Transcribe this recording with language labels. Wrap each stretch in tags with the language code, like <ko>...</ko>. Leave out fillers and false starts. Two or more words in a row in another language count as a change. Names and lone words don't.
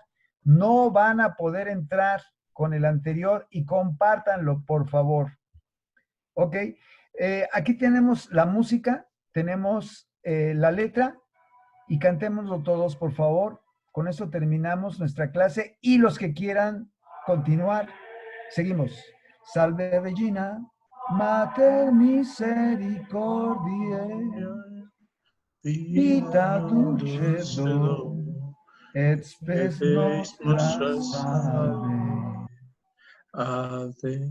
<es>No van a poder entrar con el anterior y compártanlo, por favor. Ok, aquí tenemos la música, tenemos la letra y cantémoslo todos, por favor. Con eso terminamos nuestra clase y los que quieran continuar, seguimos.</es> <la>Salve Regina, Mater misericordiae, vita dulcedo, et spes nostra salve. Ave.</la>